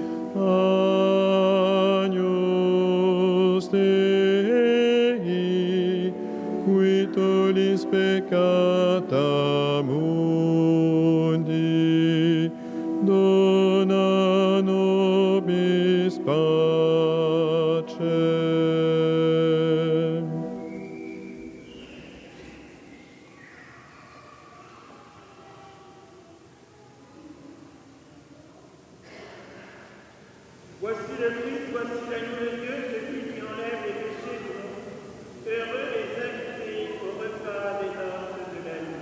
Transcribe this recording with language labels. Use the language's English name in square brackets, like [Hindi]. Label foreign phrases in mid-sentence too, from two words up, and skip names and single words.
[Latin] Agnus Dei, qui tollis peccata mundi, dona nobis pacem. [French] Voici le Christ, voici l'agneau de Dieu, celui qui enlève les péchés du monde. Heureux les invités au repas des noces de la nuit.